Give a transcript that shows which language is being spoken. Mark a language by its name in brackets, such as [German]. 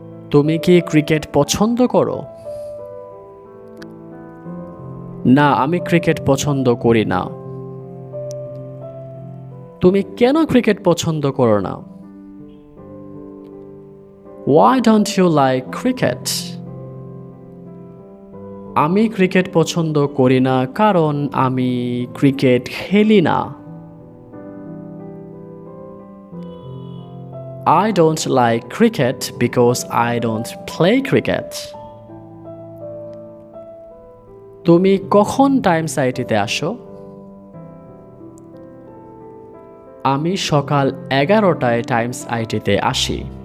[Bangla] তুমি কি ক্রিকেট পছন্দ করো? না, আমি ক্রিকেট পছন্দ করি না। তুমি কেন ক্রিকেট পছন্দ করো না? [English] Why don't you like cricket? [Bangla] আমি ক্রিকেট পছন্দ করি না কারণ আমি ক্রিকেট খেলি না। [English] I don't like cricket because I don't play cricket. [Bangla] তুমি কখন টাইমস আইটিতে আসো? আমি সকাল 11টায় টাইমস আইটিতে আসি।